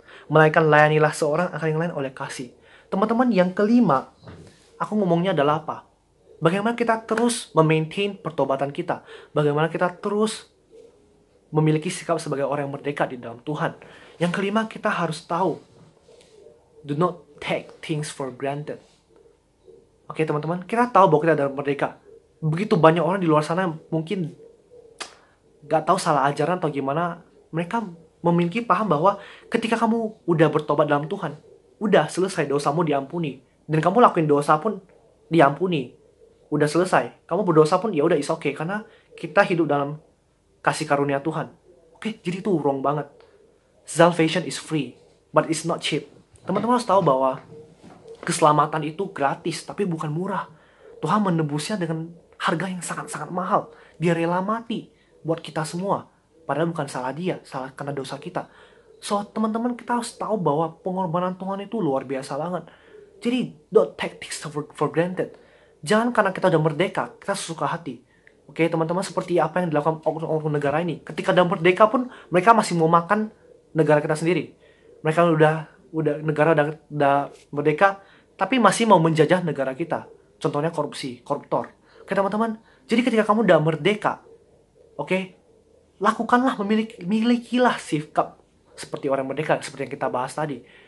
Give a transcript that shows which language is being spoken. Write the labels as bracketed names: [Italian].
[Indonesian] Melainkan layanilah seorang akan yang lain oleh kasih. Teman-teman, yang kelima, aku ngomongnya adalah apa? Bagaimana kita terus memaintain pertobatan kita. Bagaimana kita terus memiliki sikap sebagai orang yang merdeka di dalam Tuhan. Yang kelima, kita harus tahu. [English] Do not take things for granted. [Indonesian] Oke teman-teman, kita tahu bahwa kita adalah merdeka. Begitu banyak orang di luar sana mungkin gak tahu salah ajaran atau gimana. Mereka memiliki paham bahwa ketika kamu udah bertobat dalam Tuhan, udah selesai, dosamu diampuni. Dan kamu lakuin dosa pun diampuni. Udah selesai. Kamu berdosa pun ya udah [English] is okay. [Indonesian] Karena kita hidup dalam kasih karunia Tuhan. Oke, jadi itu wrong banget. [English] Salvation is free, but it's not cheap. [Indonesian] Teman-teman harus tahu bahwa keselamatan itu gratis, tapi bukan murah. Tuhan menebusnya dengan harga yang sangat-sangat mahal. Dia rela mati buat kita semua. Padahal bukan salah dia, salah karena dosa kita. So, teman-teman, kita harus tahu bahwa pengorbanan Tuhan itu luar biasa banget. Jadi, [English] don't take things for granted. [Indonesian] Jangan karena kita udah merdeka, kita sesuka hati. Oke, teman-teman, seperti apa yang dilakukan oknum negara ini. Ketika udah merdeka pun, mereka masih mau makan negara kita sendiri. Mereka negara udah merdeka, tapi masih mau menjajah negara kita. Contohnya korupsi, koruptor. Oke teman-teman, jadi ketika kamu udah merdeka, oke, lakukanlah, milikilah sikap seperti orang merdeka, seperti yang kita bahas tadi.